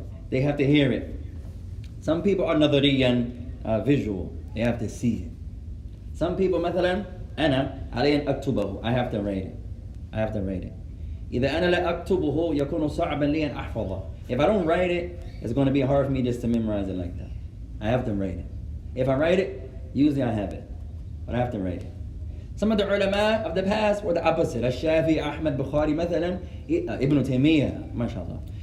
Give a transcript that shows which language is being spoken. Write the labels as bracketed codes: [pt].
[en] They have to hear it. Some people are nadariyan, visual. They have to see it. Some people, [ar] مثلا أنا علي أن أكتبه. [en] I have to write it. [ar] إذا أنا لا أكتبه يكون صعبا لي أن أحفظه. [en] If I don't write it, it's going to be hard for me just to memorize it like that. I have to write it. If I write it, usually I have it, but I have to write it. Some of the ulama of the past were the opposite. [ar] Al-Shafi, Ahmad, Bukhari, مثلا Ibn Taymiyyah, ما شاء الله.